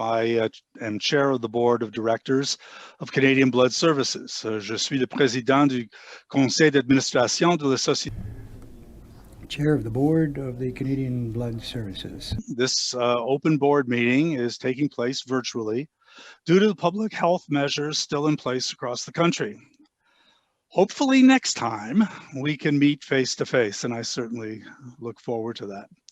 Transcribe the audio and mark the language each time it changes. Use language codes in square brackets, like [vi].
[en] I am chair of the board of directors of Canadian Blood Services. [fr] Je suis le président du conseil d'administration de la société. [en] Chair of the board of the Canadian Blood Services. This open board meeting is taking place virtually due to the public health measures still in place across the country. Hopefully next time we can meet face to face, and I certainly look forward to that.